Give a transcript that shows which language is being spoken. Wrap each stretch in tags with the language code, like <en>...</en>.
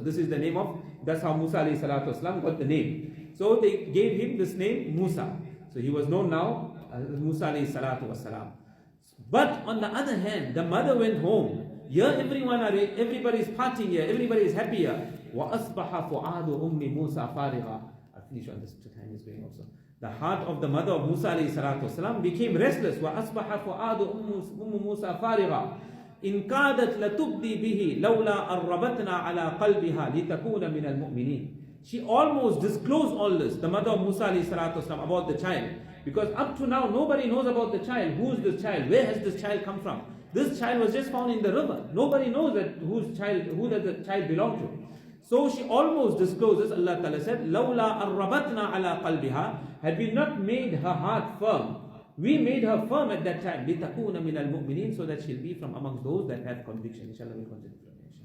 <en>This is the name of, that's how Musa alayhi salatu wasalam got the name. So they gave him this name Musa. So he was known now as Musa alayhi salatu wasalam. But on the other hand, the mother went home. Here everybody is partying here, everybody is happy here.</en> <ar>وَأَصْبَحَ فُعَادُ أُمِّ مُوسَى فَارِغًا.</ar> <en>I'll finish on this, time is going also. The heart of the mother of Musa alayhi salatu wasalam became restless.</en> <ar>وَأَصْبَحَ فُعَادُ أُمِّ مُوسَى فَارِغًا. إن كادت لتبدي به لولا أربتنا على قلبها لتكون من المؤمنين.</ar> <en>She almost disclosed all this, the mother of Musa alayhi salatu wasalam, about the child. Because up to now, nobody knows about the child. Who is this child? Where has this child come from? This child was just found in the river. Nobody knows that who does the child belong to. So she almost discloses, Allah Ta'ala said,</en> <ar>لولا أربتنا على قلبها,</ar> <en>had we not made her heart firm, we made her firm at that time,</en> <ar>لِتَكُونَ مِنَ الْمُؤْمِنِينَ,</ar> <en>so that she'll be from amongst those that have conviction. Inshallah, we'll continue from here.</en>